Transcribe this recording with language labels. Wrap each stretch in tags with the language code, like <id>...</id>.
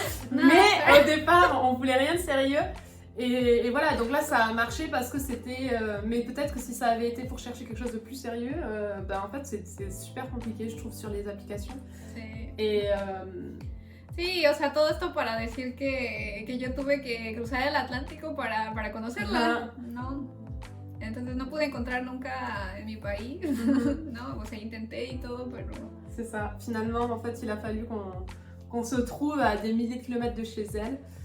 <fr>Mais au départ, on voulait rien de sérieux. Et voilà, donc là ça a marché parce que c'était... mais peut-être que si ça avait été pour chercher quelque chose de plus sérieux, en fait c'est super compliqué, je trouve, sur les applications.</fr> <es>Sí.</es> <fr>Et,</fr> <es>sí, o sea, todo esto para decir que yo tuve que cruzar el Atlántico para conocerla, ¿no? Entonces no pude encontrar nunca en mi país, ¿no? O sea, intenté y todo, pero...</es> <fr>C'est ça, finalement en fait il a fallu qu'on se trouve à des milliers de kilomètres de chez elle.</fr>